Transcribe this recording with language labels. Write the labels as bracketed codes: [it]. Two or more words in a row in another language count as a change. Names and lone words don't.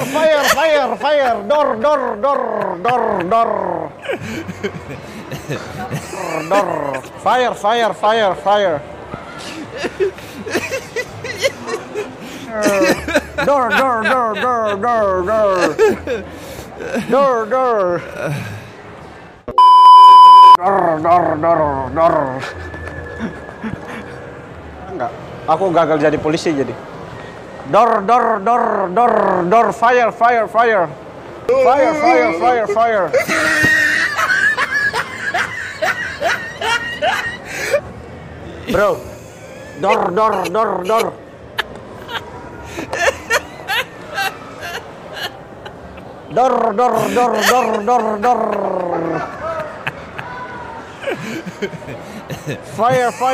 [id] Door. Fire. Door. Enggak, aku gagal jadi polisi jadi. Door. Fire. Bro, door. Fire.